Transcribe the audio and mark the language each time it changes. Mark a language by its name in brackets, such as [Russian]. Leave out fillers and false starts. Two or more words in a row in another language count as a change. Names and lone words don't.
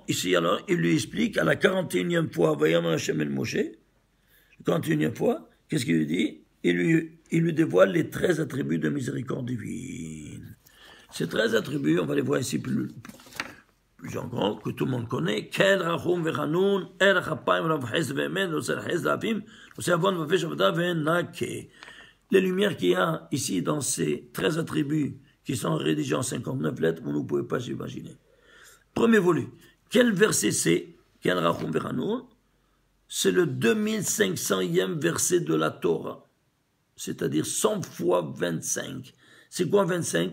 [French] Ici, alors, il lui explique à la 41e fois, [Hebrew] ויאמר ה' אל משה, [French] 41e fois, qu'est-ce qu'il lui dit? Il lui dévoile les 13 attributs de miséricorde divine. Ces 13 attributs, on va les voir ici plus en grand, que tout le monde connaît. [Hebrew] אל רחום וחנון ארך אפיים ורב חסד ואמת נוצר חסד לאלפים נושא עון ופשע וחטאה ונקה. [French] Les lumières qu'il y a ici dans ces 13 attributs qui sont rédigés en 59 lettres, vous ne pouvez pas s'imaginer. Premier volet. Quel verset c'est? [Hebrew] אל רחום וחנון. [French] C'est le 2500e verset de la Torah. C'est-à-dire 100 fois 25. C'est quoi 25?